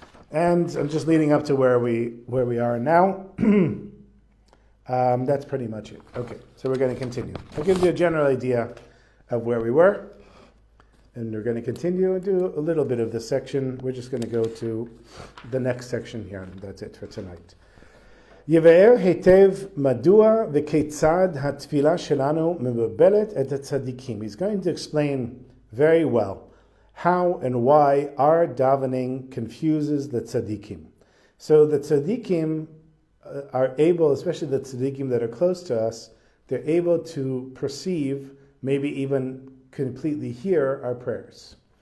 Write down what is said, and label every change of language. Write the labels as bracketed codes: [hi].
[en] And I'm just leading up to where we are now. That's pretty much it. Okay, so we're going to continue. I'll give you a general idea of where we were, and we're going to continue and do a little bit of this section. We're just going to go to the next section here, and that's it for tonight. [he] יבאר היטב מדוע וכיצד התפילה שלנו מבלבלת את הצדיקים. [en] He's going to explain very well how and why our davening confuses the tzadikim. So the tzadikim are able, especially the tzadikim that are close to us, they're able to perceive, maybe even completely hear our prayers.